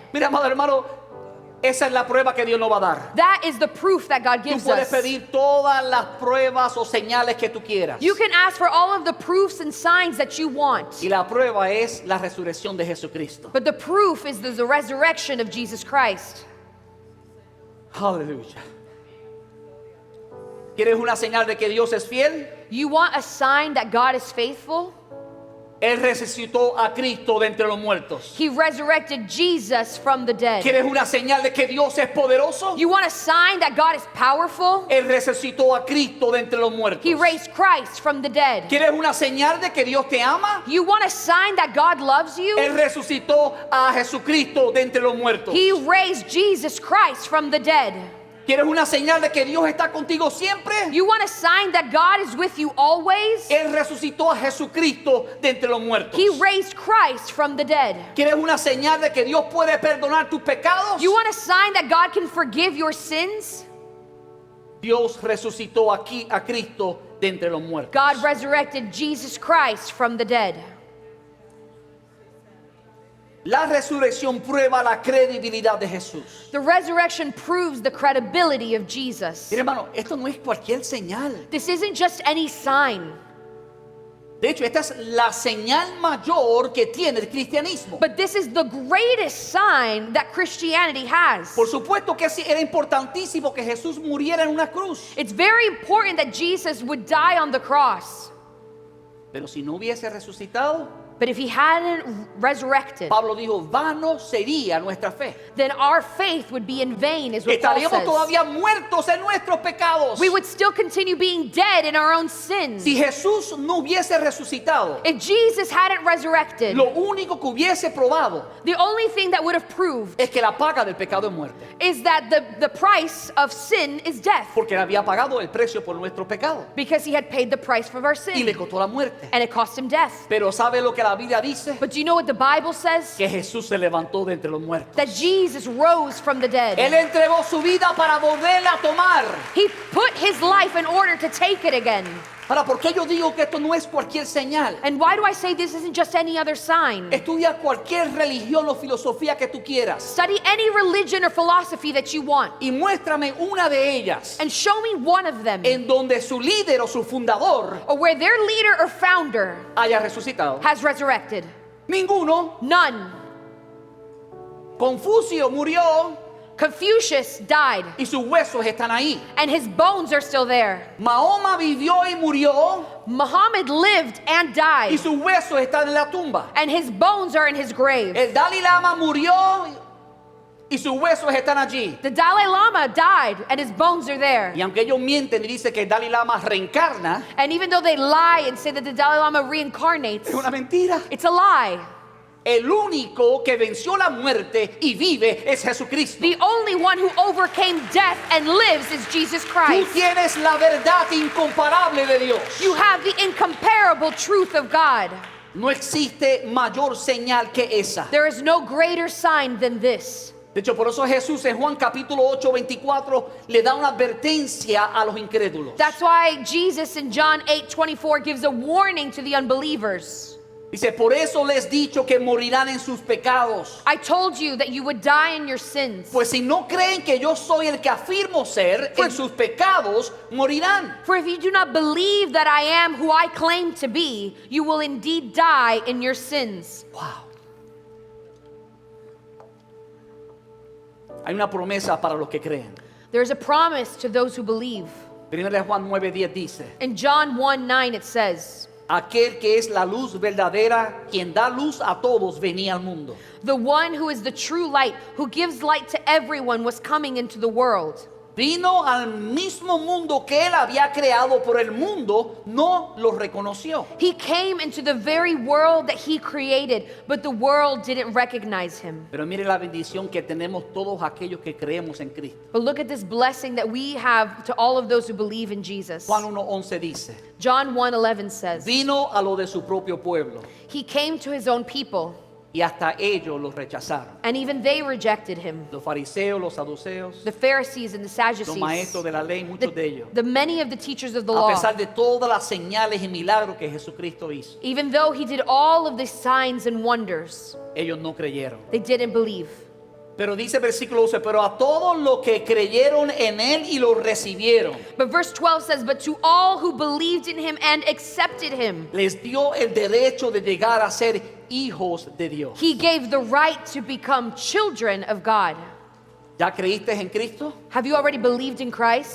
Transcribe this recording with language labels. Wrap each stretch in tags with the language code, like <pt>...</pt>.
<es>Mira, amado hermano, esa es la prueba que Dios nos va a dar.</es> <en>That is the proof that God</en> <es>Tú</es> <en>gives</en> <es>puedes</es> <en>us.</en> <es>pedir todas las pruebas o señales que tú quieras.</es> <en>You can ask for all of the proofs and signs that you want.</en> <es>Y la prueba es la resurrección de Jesucristo.</es> <en>But the proof is the resurrection of Jesus Christ.</en> <es>Aleluya. ¿Quieres una señal de que Dios es fiel?</es> <en>You want a sign that God is faithful?</en> <es>Él resucitó a Cristo de entre los muertos.</es> <en>He resurrected Jesus from the dead.</en> <es>¿Quieres una señal de que Dios es poderoso?</es> <en>You want a sign that God is powerful?</en> <es>Él resucitó a Cristo de entre los muertos.</es> <en>He raised Christ from the dead.</en> <es>¿Quieres una señal de que Dios te ama?</es> <en>You want a sign that God loves you?</en> <es>Él resucitó a Jesucristo de entre los muertos.</es> <en>He raised Jesus Christ from the dead.</en> <es>¿Quieres una señal de que Dios está contigo siempre?</es> <en>You want a sign that God is with you always?</en> <es>Él resucitó a Jesucristo de entre los muertos.</es> <en>He raised Christ from the dead.</en> <es>¿Quieres una señal de que Dios puede perdonar tus pecados?</es> <en>You want a sign that God can forgive your sins?</en> <es>Dios resucitó aquí a Cristo de entre los muertos.</es> <en>God resurrected Jesus Christ from the dead.</en> <es>La resurrección prueba la credibilidad de Jesús.</es> <en>The resurrection proves the credibility of Jesus.</en> <es>Mire, hermano, esto no es cualquier señal.</es> <en>This isn't just any sign,</en> <es>De hecho, esta es la señal mayor que tiene el cristianismo.</es> <en>but this is the greatest sign that Christianity has.</en> <es>Por supuesto que sí, era importantísimo que Jesús muriera en una cruz.</es> <en>It's very important that Jesus would die on the cross.</en> <es>Pero si no hubiese resucitado,</es> <en>But if he hadn't resurrected,</en> <es>Pablo dijo, vano sería nuestra fe.</es> <en>then our faith would be in vain, is what Paul</en> <es>Estaríamos</es> <en>says.</en> <es>todavía muertos en nuestros pecados.</es> <en>We would still continue being dead in our own sins.</en> <es>Si Jesús no hubiese resucitado,</es> <en>If Jesus hadn't resurrected,</en> <es>lo único que hubiese probado</es> <en>the only thing that would have proved</en> <es>es que la paga del pecado es muerte.</es> <en>is that the price of sin is death,</en> <es>Porque él había pagado el precio por nuestro pecado</es> <en>because he had paid the price for our</en> <es>y le</es> <en>sin,</en> <es>costó la muerte.</es> <en>and it cost him death.</en> <es>Pero ¿sabe lo que la Biblia dice?</es> <en>But do you know what the Bible says?</en> <es>Que Jesús se levantó de entre los muertos.</es> <en>That Jesus rose from the dead.</en> <es>Él entregó su vida para volverla a tomar.</es> <en>He put his life in order to take it again.</en> <es>Ahora, ¿por qué yo digo que esto no es cualquier señal?</es> <en>And why do I say this isn't just any other sign?</en> <es>Estudia cualquier religión o filosofía que tú quieras</es> <en>Study any religion or philosophy that you want,</en> <es>y muéstrame una de ellas</es> <en>and show me one of them</en> <es>en donde su líder o su fundador</es> <en>or where their leader or founder</en> <es>haya resucitado.</es> <en>has resurrected.</en> <es>Ninguno.</es> <en>None.</en> <es>Confucio murió</es> <en>Confucius died,</en> <es>y sus huesos están ahí.</es> <en>and his bones are still there.</en> <es>Mahoma vivió y murió</es> <en>Muhammad lived and</en> <es>y</es> <en>died,</en> <es>sus huesos están en la tumba.</es> <en>and his bones are in his grave.</en> <es>El Dalai Lama murió y sus huesos están allí.</es> <en>The Dalai Lama died, and his bones are there.</en> <es>Y aunque ellos mienten y dicen que el Dalai Lama reencarna,</es> <en>And even though they lie and say that the Dalai Lama reincarnates,</en> <es>es una mentira.</es> <en>it's a lie.</en> <es>El único que venció la muerte y vive es Jesucristo.</es> <en>The only one who overcame death and lives is Jesus</en> <es>Tú</es> <en>Christ.</en> <es>tienes la verdad incomparable de Dios.</es> <en>You have the incomparable truth of God.</en> <es>No existe mayor señal que esa.</es> <en>There is no greater sign than this.</en> <es>De hecho, por eso Jesús en Juan capítulo 8, 24 le da una advertencia a los incrédulos.</es> <en>That's why Jesus in John 8:24 gives a warning to the unbelievers.</en> <es>Dice, por eso les he dicho que morirán en sus pecados.</es> <en>I told you that you would die in your sins.</en> <es>Pues si no creen que yo soy el que afirmo ser, en sus pecados morirán.</es> <en>For if you do not believe that I am who I claim to be, you will indeed die in your sins. Wow.</en> <es>Hay una promesa para los que creen.</es> <en>There is a promise to those who believe.</en> <es>Primera de Juan 9:10 dice,</es> <en>In John 1:9 it says,</en> <es>aquel que es la luz verdadera, quien da luz a todos, venía al mundo.</es> <en>the one who is the true light, who gives light to everyone, was coming into the world.</en> <es>Vino al mismo mundo que él había creado, por el mundo no lo reconoció.</es> <en>He came into the very world that he created, but the world didn't recognize him.</en> <es>Pero mire la bendición que tenemos todos aquellos que creemos en Cristo.</es> <en>But look at this blessing that we have to all of those who believe in Jesus.</en> <es>Juan 1:11 dice,</es> <en>John 1:11 says,</en> <es>vino a lo de su propio pueblo</es> <en>he came to his own people,</en> <es>y hasta ellos lo rechazaron.</es> <en>and even they rejected him.</en> <es>Los fariseos, los saduceos,</es> <en>The Pharisees and the</en> <es>los</es> <en>Sadducees,</en> <es>maestros de la ley, muchos de ellos,</es> <en>the many of the teachers of the</en> <es>a</es> <en>law,</en> <es>pesar de todas las señales y milagros que Jesucristo hizo,</es> <en>even though he did all of the signs and wonders,</en> <es>ellos no creyeron.</es> <en>they didn't believe.</en> <es>Pero dice el versículo 12, pero a todos los que creyeron en él y lo recibieron,</es> <en>But verse 12 says, but to all who believed in him and accepted him,</en> <es>les dio el derecho de llegar a ser hijos de Dios.</es> <en>he gave the right to become children of God.</en> <es>¿Ya creíste en Cristo?</es> <en>Have you already believed in Christ?</en>